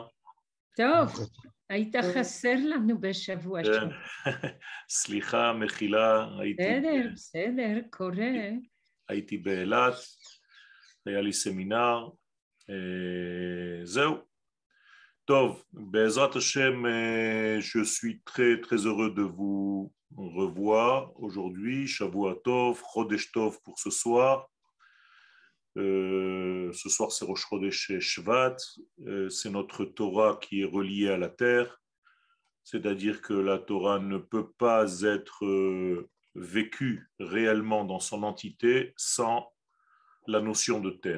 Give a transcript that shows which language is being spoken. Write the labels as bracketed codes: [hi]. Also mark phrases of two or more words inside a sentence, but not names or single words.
[he] טוב, היית חסר לנו בשבוע כן. שעבר. סליחה, מחילה, בסדר, קורה. הייתי באילת, היה לי סמינר, זהו. טוב, בעזרת השם, [fr] je suis très très heureux de vous revoir aujourd'hui. [he] שבוע טוב, חודש טוב [fr] pour ce soir. Ce soir c'est Rosh Chodesh Shvat, c'est notre Torah qui est reliée à la terre, c'est-à-dire que la Torah ne peut pas être vécue réellement dans son entité sans la notion de terre.